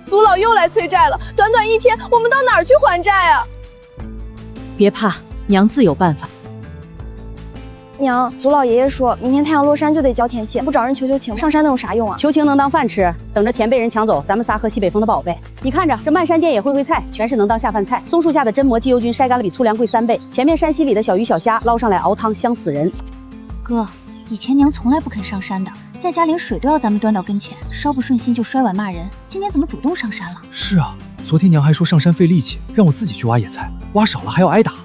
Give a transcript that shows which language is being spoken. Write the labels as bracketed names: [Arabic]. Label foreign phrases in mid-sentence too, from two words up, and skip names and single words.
[Chinese] 祖老又來催債了，短短1天，我們到哪兒去還債啊？別怕，娘自有辦法。娘，祖老爺爺說明天太陽落山就得交田契，不找人求求情，上山能有啥用啊？求情能當飯吃，等着田被人搶走，咱們仨喝西北風的寶貝。你看着，這漫山遍野灰菜，全是能當下飯菜。松樹下的榛蘑、雞油菌曬乾了比粗糧貴3倍，前面山溪裡的小魚小蝦撈上來熬湯，香死人。哥，以前娘從來不肯上山的，在家連水都要咱們端到跟前，稍不順心就摔碗罵人。今天怎麼主動上山了？是啊，昨天娘還說上山費力氣，讓我自己去挖野菜，挖少了還要挨打。